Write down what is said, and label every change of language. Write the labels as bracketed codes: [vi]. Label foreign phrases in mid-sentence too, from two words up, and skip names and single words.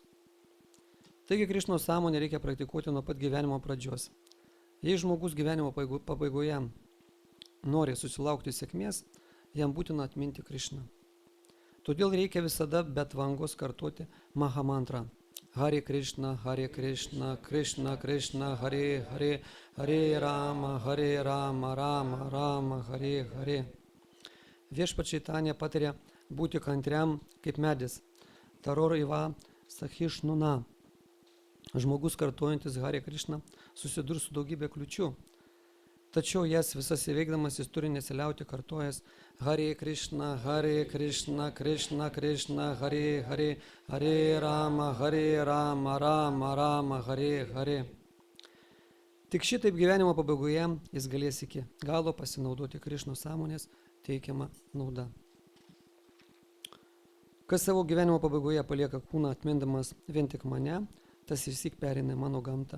[lt] Taigi Krišnos sąmonę reikia praktikuoti nuo pat gyvenimo pradžios. Jei žmogus gyvenimo pabaigoje nori susilaukti sėkmės, jam būtina atminti Krišną. Todėl reikia visada be tvangos kartoti Mahamantrą. [sa] Hare Krishna, Krishna Krishna, Hare Hare, Hare Rama, Rama Rama, Hare Hare. [lt] Viešpačiai Tanė patarė būti kantriam kaip medis. [sa] Taror iva sahiš nuna. [lt] Žmogus kartuojantis [sa] Hare Krishna [lt] susidurs su daugybė kliučių. Tačiau jas visas įveikdamas jis turi nesiliauti kartuojas [sa] Hare Krishna, Krishna Krishna, Hare Hare, Hare Rama, Rama Rama, Hare Hare. [lt] Tik šitaip gyvenimo pabaigoje jis galės iki galo pasinaudoti Krišnos sąmonės teikiamą naudą. Kas savo gyvenimo pabaigoje palieka kūną atmindamas vien tik mane, tas išsyk pereina į mano gamtą.